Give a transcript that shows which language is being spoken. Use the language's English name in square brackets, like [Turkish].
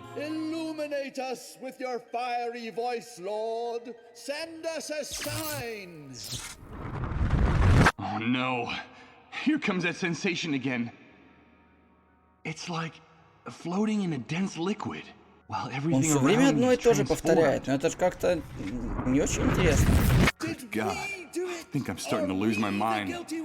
[English] Illuminate us with your fiery voice, Lord. Send us a sign! Oh no. Here comes that sensation again. It's like floating in a dense liquid. [Russian] Он все время одно и то же повторяет, но это же как-то не очень интересно. [English] Good God, I think I'm starting to lose my mind.